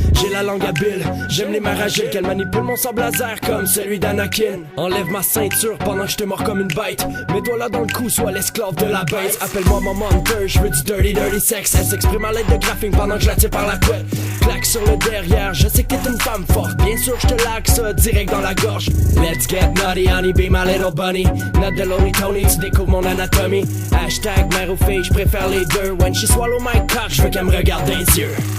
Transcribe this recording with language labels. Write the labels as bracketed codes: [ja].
[fr] J'ai la langue habile, j'aime les mères agiles qu'elles manipulent mon sable laser comme celui d'Anakin. Enlève ma ceinture pendant que je te mords comme une bête. Mets-toi là dans le cou, sois l'esclave de la bête. Appelle-moi Maman Hunter, je veux du dirty sex. Elle s'exprime à l'aide de graphing pendant que je la tire par la couette. Claque sur le derrière, je sais que t'es une femme forte. Bien sûr je te laque ça direct dans la gorge. [en] Let's get naughty honey, be my little bunny. Not the lonely Tony, [fr] tu découvres mon anatomie. Hashtag mère ou fille, je préfère les deux. [en] When she swallow my cock, [fr] je veux qu'elle me regarde dans les yeux.